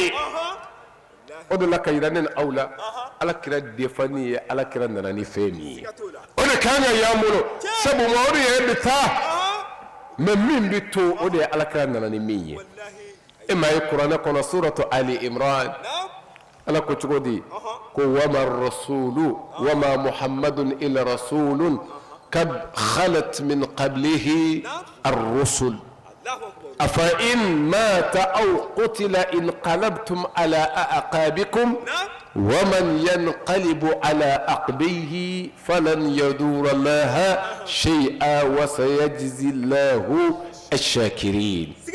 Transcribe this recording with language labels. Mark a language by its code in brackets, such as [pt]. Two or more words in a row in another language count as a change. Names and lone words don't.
[bm] ye o de la ka yira ne ni aw la ala kira defani ye ala kira nana ni fɛn min ye o de kan ka y'an bolo sabu mamadu yɛrɛ bɛ taa mɛ min bɛ to o de ye ala kira nana ni min ye e ma ye kuranɛ kɔnɔ suratu ali imran ala ko cogo di ko [ar] وما رسول وما محمد إلا رسول قد خلت من قبله الرسل أفإن مات أو قتل انقلبتم على أعقابكم ومن ينقلب على عقبيه فلن يضر الله شيئا وسيجزي الله الشاكرين